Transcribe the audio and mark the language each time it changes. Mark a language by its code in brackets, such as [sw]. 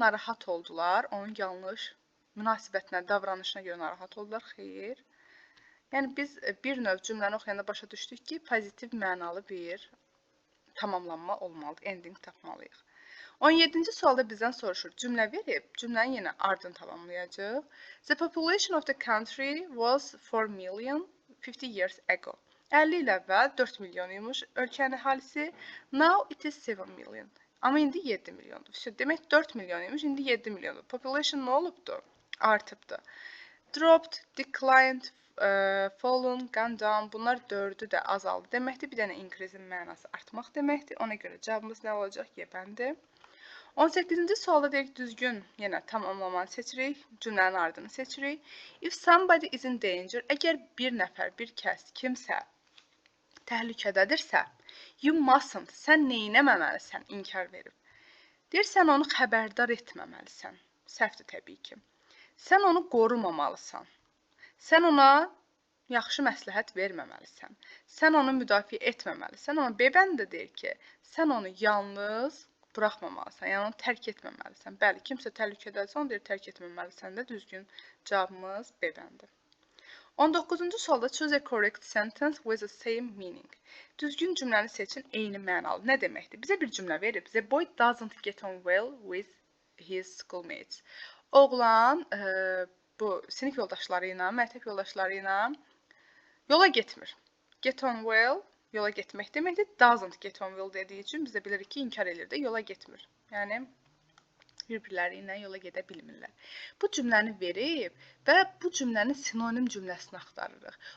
[az] Narahat oldular. Onun yanlış münasibətinə, davranışına görə narahat oldular. Xeyr. Yəni biz bir növ cümləni oxuyanda başa düşdük ki, pozitiv mənalı bir tamamlanma olmalıdır. Ending tapmalıyıq. 17-ci sualda bizdən soruşur. Cümlə verib, cümləni yenə ardını tamamlayacaq. [en] The population of the country was 4 million 50 years ago. [az] 50 il əvvəl 4 milyon imiş ölkənin əhalisi. [en] Now it is 7 million. [az] Amma indi 7 milyondur. Demək 4 milyon imiş, indi 7 milyondur. Population nə olubdur? Artıbdır. [en] Dropped, declined, fallen, gone down. [az] Bunlar 4'ü də azaldı. Deməkdir, bir dənə increase'in mənası artmaq deməkdir. Ona görə cavabımız nə olacaq? Y-bəndir. 18-ci sualda deyək düzgün, yenə tamamlamanı seçirik, cümlənin ardını seçirik. [en] If somebody is in danger, [az] əgər bir nəfər, bir kəs, kimsə təhlükədədirsə, [en] you mustn't, [az] sən neynəməməlisən, inkar verib. Deyir, sən onu xəbərdar etməməlisən, səhvdir təbii ki. Sən onu qorumamalısan, sən ona yaxşı məsləhət verməməlisən, sən onu müdafiə etməməlisən, amma B-bən də deyir ki, sən onu yalnız buraxmamalısan, yəni onu tərk etməməlisən. Bəli, kimsə təhlükədədirsə, onu deyir, tərk etməməlisən də düzgün cavabımız B-bəndir. 19-cu sualda [en] choose a correct sentence with the same meaning. [az] Düzgün cümləni seçin, eyni mənalı. Nə deməkdir? Bizə bir cümlə verib. [en] The boy doesn't get on well with his schoolmates. [az] Oğlan bu sinif yoldaşları ilə, məktəb yoldaşları ilə yola getmir. Get on well, yola getmək deməkdir. [en] Doesn't get on well [az] dediyi üçün bizə bilirik ki, inkar edir də, yola getmir. Yəni, bir-birləri ilə yola gedə bilmirlər. Bu cümləni verib və bu cümlənin sinonim cümləsini axtarırıq.